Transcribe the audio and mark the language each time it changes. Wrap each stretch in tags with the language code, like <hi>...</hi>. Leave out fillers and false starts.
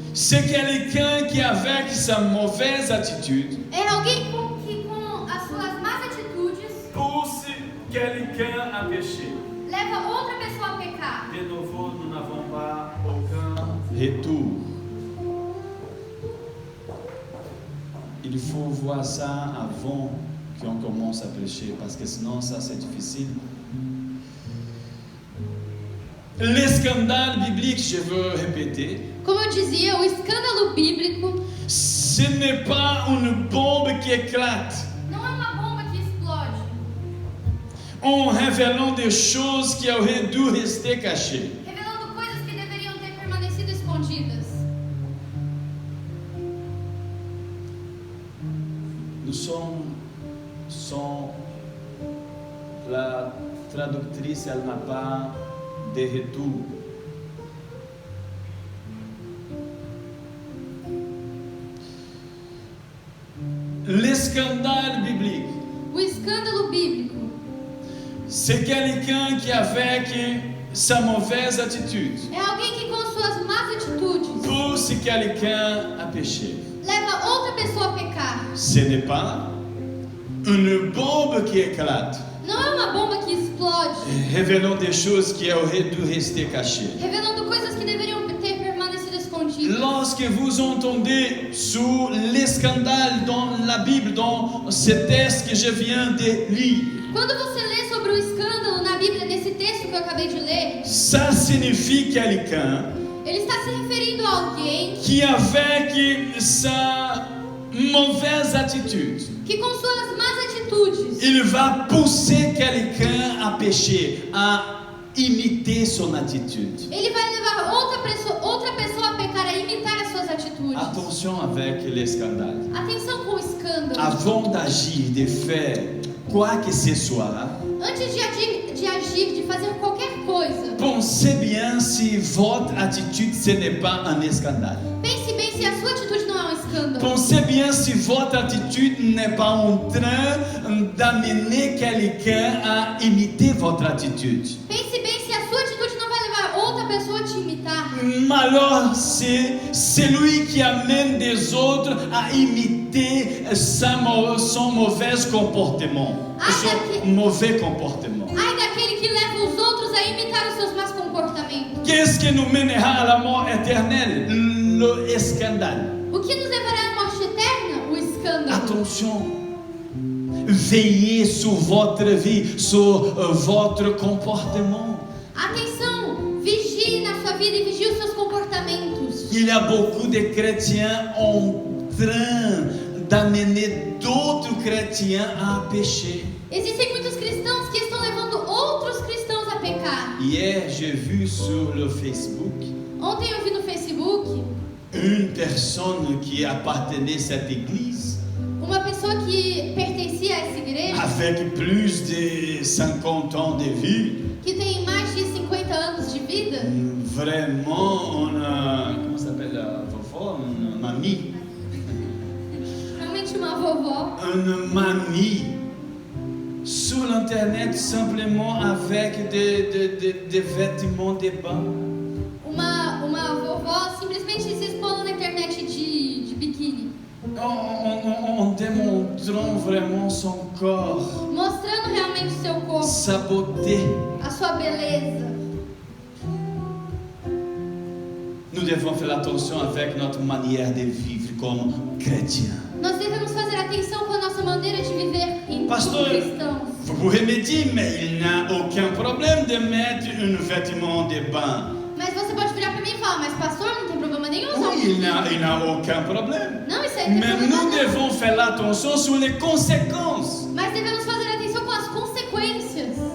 <fr>C'est quelqu'un qui, avec sa mauvaise attitude,</fr> <pt>é alguém que com as suas más atitudes</pt> <fr>pousse quelqu'un à pécher.</fr> <pt>leva outra pessoa a pecar.</pt> <fr>De nouveau, nous n'avons pas aucun retour. Il faut voir ça avant qu'on commence à prêcher, parce que sinon, ça, c'est difficile. Les scandales bibliques, je veux répéter,</fr> <pt>Como eu dizia, o escândalo bíblico</pt> <fr>ce n'est pas une bombe qui éclate</fr> <pt>não é uma bomba que explode,</pt> <fr>en révélant des choses qui auraient dû rester cachées.</fr> <pt>revelando coisas que deveriam ter permanecido escondidas.</pt> <fr>Nous sommes sans la traductrice, elle n'a pas de retour. Les scandales bibliques,</fr> <pt>O escândalo bíblico</pt> <fr>c'est quelqu'un qui, avec sa mauvaise attitude,</fr> <pt>é alguém que com suas más atitudes</pt> <fr>pousse quelqu'un à pécher.</fr> <pt>leva outra pessoa a pecar.</pt> <fr>Ce n'est pas une bombe qui éclate,</fr> <pt>Não é uma bomba que explode,</pt> <fr>révélant des choses qui auraient dû rester cachées.</fr> <pt>revelando coisas que deveriam ter permanecido escondidas.</pt> <fr>Lorsque vous entendez sur les scandales dans la Bible, dans ce texte que je viens de lire,</fr> <pt>Quando você lê sobre o escândalo na Bíblia, nesse texto que eu acabei de ler,</pt> <fr>ça signifie quelqu'un</fr> <pt>ele está se referindo a alguém</pt> <fr>qui, avec sa mauvaise attitude,</fr> <pt>que com suas más atitudes,</pt> <fr>il va pousser quelqu'un à pécher, à imiter son attitude.</fr> <pt>ele vai levar outra pessoa a pecar, a imitar as suas atitudes.</pt> <fr>Attention avec les scandales.</fr> <pt>Atenção com o escândalo.</pt> <fr>Avant d'agir, de faire quoi que ce soit,</fr> <pt>Antes de agir, de fazer qualquer coisa,</pt> <fr>pensez bien si votre attitude ce n'est pas un scandale.</fr> <pt>pense bem se a sua atitude não é um escândalo.</pt> <fr>Pensez bien si votre attitude n'est pas en train d'amener quelqu'un à imiter votre attitude.</fr> <pt>Pense bem se a sua atitude não vai levar outra pessoa a te imitar.</pt> <fr>Malheur, c'est celui qui amène des autres à imiter son mauvais comportement. Son mauvais comportement.</fr> <pt>Ai daquele que leva os outros a imitar os seus maus comportamentos.</pt> <fr>Qu'est-ce qui nous mènera à la mort éternelle? Le scandale.</fr> <pt>O que nos levará à morte eterna? O escândalo.</pt> <fr>Attention, veillez sur votre vie, sur votre comportement.</fr> <pt>Atenção, vigie na sua vida e vigie os seus comportamentos.</pt> <fr>Il y a beaucoup de chrétiens en train d'amener d'autres chrétiens à pécher.</fr> <pt>Existem muitos cristãos que estão levando outros cristãos a pecar.</pt> <fr>Hier, j'ai vu sur le Facebook</fr> <pt>Ontem eu vi no Facebook</pt> <fr>une personne qui appartenait à cette église</fr> <pt>uma pessoa que pertencia a essa igreja,</pt> <fr>avec plus de 50 ans de vie.</fr> <pt>que tem mais de 50 anos de vida.</pt> <fr>Vraiment, on a, comment ça s'appelle la vovó? Une mamie.</fr> <pt>Realmente uma vovó.</pt> <fr>Une mamie sur l'internet simplement avec des vêtements de bain.</fr> <pt>Uma vovó simplesmente se expondo na internet de biquíni,</pt> <fr>En démontrant vraiment son corps,</fr> <pt>mostrando realmente o seu corpo,</pt> <fr>sa beauté.</fr> <pt>a sua beleza.</pt> <fr>Nous devons faire attention avec notre manière de vivre comme chrétiens.</fr> <pt>Nós devemos fazer atenção com a nossa maneira de viver como</pt> <fr>Pastor,</fr> <pt>cristãos.</pt> <fr>vous pouvez me dire, mais il n'y a aucun problème de mettre un vêtement de bain.</fr> <pt>Mas você pode virar para mim e falar, mas pastor, não tem problema nenhum usar</pt> <fr>Oui, il n'y a aucun problème.</fr> <pt>Não, isso aí não tem</pt> <fr>Mais</fr> <pt>problema</pt> <fr>nous</fr> <pt>não.</pt> <fr>devons faire attention sur les conséquences.</fr> <pt>Mas devemos fazer atenção com as consequências.</pt>